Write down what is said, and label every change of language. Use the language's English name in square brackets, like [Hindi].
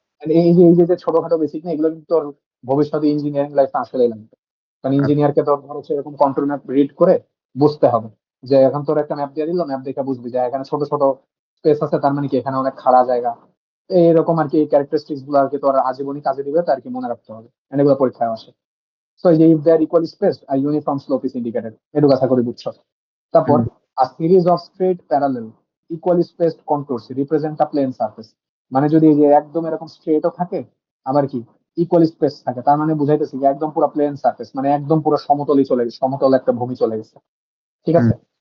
[Bangla] And এই যে ছোটখাটো বেসিক না, এগুলো কিন্তু তোর ভবিষ্যতে ইঞ্জিনিয়ারিং লাইফে আসলে লাগবে। কারণ ইঞ্জিনিয়ারকে তোর ধর হচ্ছে এরকম কন্ট্রোল ম্যাপ রিড করে বুঝতে হবে যে এখন তোর একটা ম্যাপ দিয়ে দিল, ম্যাপ দেখে বুঝবি যে এখানে ছোট ছোট স্পেস আছে, তার মানে কি এখানে অনেক খাড়া জায়গা। এইরকম আর কি এই ক্যারেক্টারিস্টিক্স গুলো আর কি তোর আজীবনই কাজে দিবে, তার কি মনে রাখতে হবে। And এগুলো পরীক্ষায় আসে। সো এই যে [English] if they are equally spaced a uniform slope is indicated, [Bangla] এটুকু আশা করি বুঝছো। তারপর [English] a series of straight parallel equally spaced contours represent a plane surface, [Bangla] মানে যদি এই যে একদম এরকম স্ট্রেটও থাকে, আবার কি ইকুয়ালি স্পেস থাকে, তার মানে বুঝাইতেছি যে একদম পুরো প্লেন সারফেস, মানে একদম পুরো সমতলই চলে গেছে, সমতল একটা ভূমি চলে গেছে। ঠিক আছে?